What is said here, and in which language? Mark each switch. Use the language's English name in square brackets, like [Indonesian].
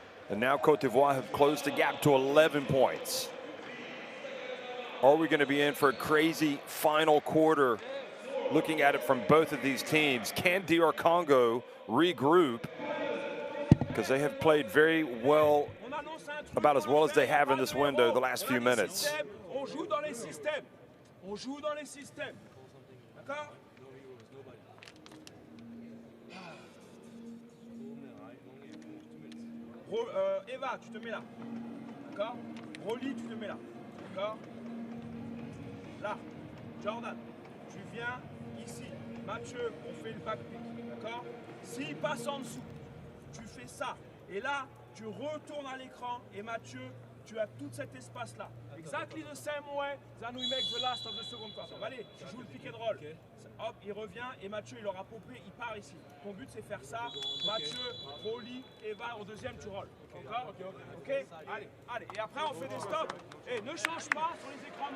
[English] And now Cote d'Ivoire have closed the gap to 11 points. Are we going to be in for a crazy final quarter? Looking at it from both of these teams, can DR Congo regroup? Because they have played very well, about as well as they have in this window the last few minutes. [French] On joue dans les systèmes. On joue dans les systèmes. D'accord? Eva, tu te mets là. D'accord? Rolly, tu te mets là. D'accord? Là, Jordan, tu viens ici. Mathieu, on fait le backpick, d'accord? S'il passe en dessous, tu fais ça. Et là, tu retournes à l'écran et Mathieu, tu as tout cet espace-là. [English] Exactly the same way that we make the last of the second quarter. [French] Allez, tu joues le pick and roll. Hop, il revient et Mathieu, il aura popé, il part ici. Ton but, c'est faire ça. Mathieu, Rolly, Eva, au deuxième, tu rolls. D'accord? Ok? Allez, allez. Et après, on fait des stops. Et ne change pas sur les écrans.